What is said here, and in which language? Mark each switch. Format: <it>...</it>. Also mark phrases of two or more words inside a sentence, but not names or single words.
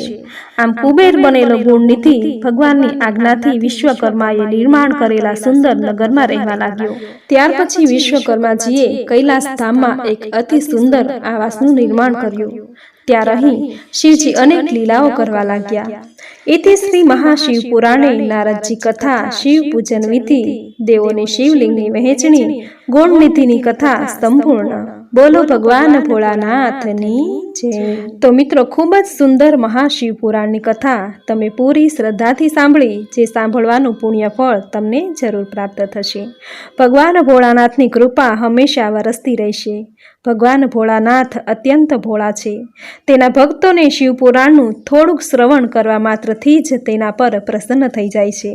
<gu>આમ કુબેર બનેલો ગુણનિધિ ભગવાનની આજ્ઞાથી વિશ્વકર્માએ નિર્માણ કરેલા સુંદર નગરમાં રહેવા લાગ્યો. ત્યાર પછી વિશ્વકર્માજીએ કૈલાસ ધામમાં એક અતિ સુંદર આવાસનું નિર્માણ કર્યું. ત્યાં રહી શિવજી અનેક લીલાઓ કરવા લાગ્યા. ઇતિ શ્રી મહાશિવ પુરાણે નારદજી કથા શિવ પૂજન વિધિ દેવો શિવલિંગની વહેંચણી ગુણનિધિની કથા સંપૂર્ણ। બોલો ભગવાન ભોળાનાથની જય। તો મિત્રો ખૂબ જ સુંદર મહાશિવ પુરાણની કથા તમે પૂરી શ્રદ્ધાથી સાંભળી, જે સાંભળવાનું પુણ્ય ફળ તમને જરૂર પ્રાપ્ત થશે। ભગવાન ભોળાનાથની કૃપા હમેશા વરસતી રહેશે। ભગવાન ભોળાનાથ અત્યંત ભોળા છે। તેના ભક્તોને શિવ પુરાણનું થોડુંક શ્રવણ કરવા માત્રથી જ તેના પર પ્રસન્ન થઈ જાય છે।</gu>